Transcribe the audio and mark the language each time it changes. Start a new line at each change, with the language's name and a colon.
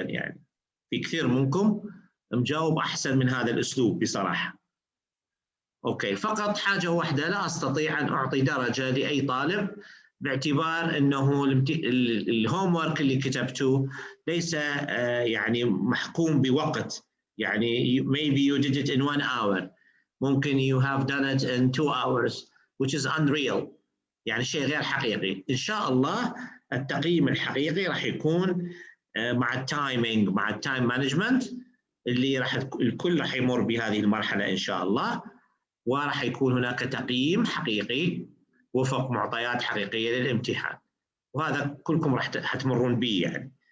Arabic: يعني في كثير منكم مجاوب أحسن من هذا الأسلوب بصراحة. أوكي، فقط حاجة واحدة، لا أستطيع أن أعطي درجة لأي طالب باعتبار أنه الهوم ورك اللي كتبته ليس يعني محكوم بوقت.
English: يعني maybe you did it in 1 hour، ممكن you have done it in 2 hours which is unreal،
Arabic: يعني شيء غير حقيقي. إن شاء الله التقييم الحقيقي راح يكون مع التايمينج، مع التايم مانجمنت اللي الكل راح يمر بهذه المرحلة إن شاء الله، وراح يكون هناك تقييم حقيقي وفق معطيات حقيقية للامتحان، وهذا كلكم راح تمرون به يعني.